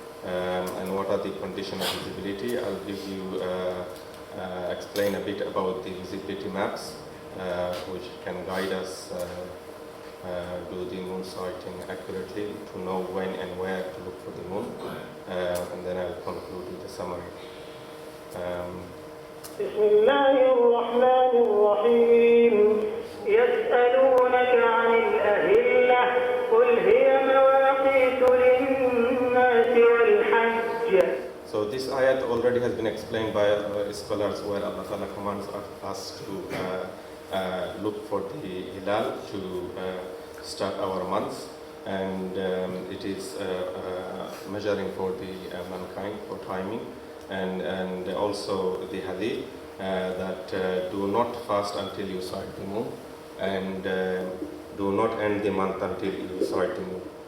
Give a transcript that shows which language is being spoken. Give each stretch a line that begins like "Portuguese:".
English: And what are the conditions of visibility? I'll give you explain a bit about the visibility maps, which can guide us do the moon sighting accurately, to know when and where to look for the moon, and then I'll conclude with a summary.
Arabic: بسم الله الرحمن الرحيم يسألونك عن الأهلة قل هي مواقيت للناس والحج.
English: So this ayat already has been explained by scholars, where Allah Ta'ala commands us to look for the hilal to start our months, and it is measuring for the mankind, for timing, and also the hadith that do not fast until you sight the moon, and do not end the month until you sight the moon.